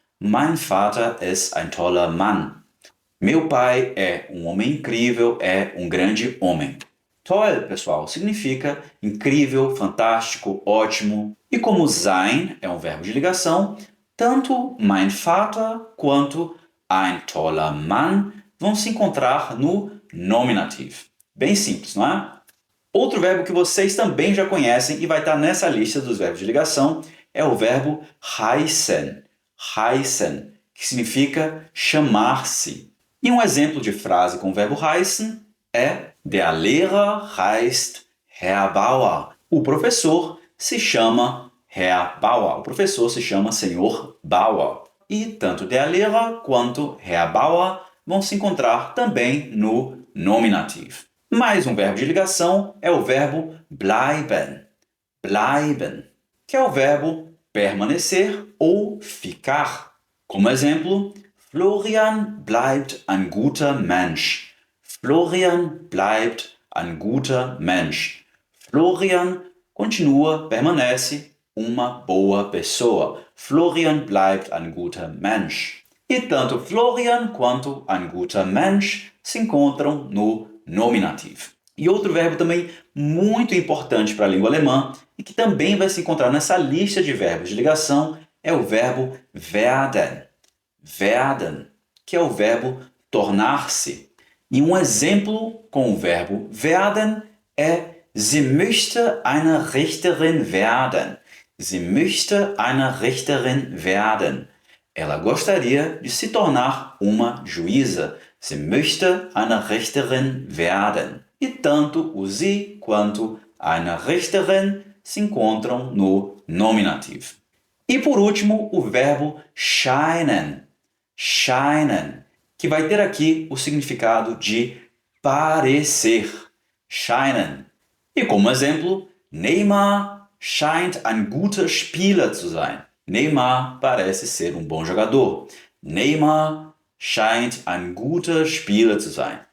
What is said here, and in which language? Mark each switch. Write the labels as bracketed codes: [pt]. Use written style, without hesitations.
[de] Mein Vater ist ein toller Mann. [pt] Meu pai é um homem incrível, é um grande homem. Toll, pessoal, significa incrível, fantástico, ótimo. E como sein é um verbo de ligação, tanto mein Vater quanto ein toller Mann vão se encontrar no nominativo. Bem simples, não é? Outro verbo que vocês também já conhecem e vai estar nessa lista dos verbos de ligação é o verbo heißen. Heißen, que significa chamar-se. E um exemplo de frase com o verbo heißen é [de] Der Lehrer heißt Herr Bauer. [pt] O professor se chama Herr Bauer. O professor se chama Senhor Bauer. E tanto Der Lehrer quanto Herr Bauer vão se encontrar também no nominativo. Mais um verbo de ligação é o verbo bleiben. Bleiben, que é o verbo permanecer ou ficar. Como exemplo, [de] Florian bleibt ein guter Mensch. Florian bleibt ein guter Mensch. [pt] Florian continua, permanece, uma boa pessoa. [de] Florian bleibt ein guter Mensch. [pt] E tanto Florian quanto ein guter Mensch se encontram no nominativo. E outro verbo também muito importante para a língua alemã e que também vai se encontrar nessa lista de verbos de ligação é o verbo werden. Werden, que é o verbo tornar-se. E um exemplo com o verbo werden é [de] Sie möchte eine Richterin werden. Sie möchte eine Richterin werden. [pt] Ela gostaria de se tornar uma juíza. [de] Sie möchte eine Richterin werden. [pt] E tanto o sie quanto eine Richterin se encontram no nominativo. E por último, o verbo scheinen. Scheinen, que vai ter aqui o significado de parecer. Scheinen. E como exemplo, [de] Neymar scheint ein guter Spieler zu sein. [pt] Neymar parece ser um bom jogador. [de] Neymar scheint ein guter Spieler zu sein.